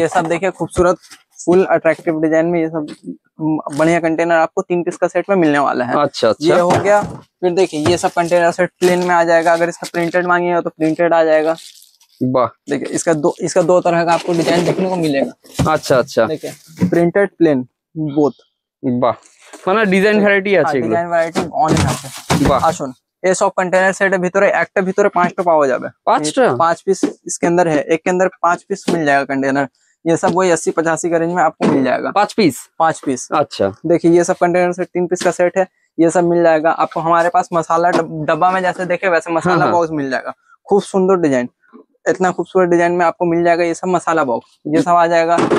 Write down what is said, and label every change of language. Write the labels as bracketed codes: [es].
[hi] ये सब देखिए खूबसूरत फुल अट्रैक्टिव डिजाइन में ये सब बढ़िया कंटेनर आपको 3 पीस का सेट में मिलने वाला है। अच्छा अच्छा। ये हो गया। फिर देखिए ये सब कंटेनर सेट प्लेन में आ जाएगा। अगर इसका प्रिंटेड मांगिएगा तो प्रिंटेड आ जाएगा। वाह। देखिए इसका दो तरह का आपको डिजाइन देखने को मिलेगा। अच्छा अच्छा। देखिए प्रिंटेड प्लेन बोथ। [bn] বাহ, মানে ডিজাইন ভ্যারাইটি আছে এগুলো। ডিজাইন ভ্যারাইটি অনেক আছে। বাহ। আসুন, এই সব [hi] कंटेनर सेट [bn] ভিতরে একটা ভিতরে 5টা পাওয়া যাবে। 5টা? [hi] 5 पीस इसके अंदर है। एक के अंदर 5 पीस मिल जाएगा कंटेनर। ये सब वही 80-85 का रेंज में आपको मिल जाएगा। 5 पीस? 5 पीस। अच्छा। देखिए ये सब कंटेनर सेट 3 पीस का सेट है। ये सब मिल जाएगा आपको। हमारे पास मसाला डब्बा में जैसे देखे वैसे मसाला बॉक्स मिल जाएगा। खूब सुंदर डिजाइन, इतना खूबसूरत डिजाइन में आपको मिल जाएगा। ये सब मसाला बॉक्स ये सब आ जाएगा।